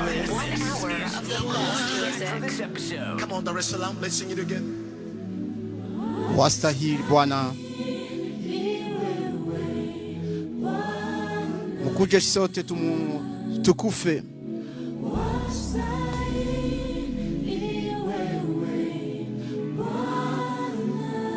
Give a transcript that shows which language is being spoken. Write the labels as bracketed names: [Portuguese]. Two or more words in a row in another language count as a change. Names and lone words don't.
[English] One hour of the best music. Come on, Dar es Salaam, let's sing it again. [Swahili] Wastahili Bwana. Mkuje sote tumu-, tukufe. Wastahili wewe, Bwana.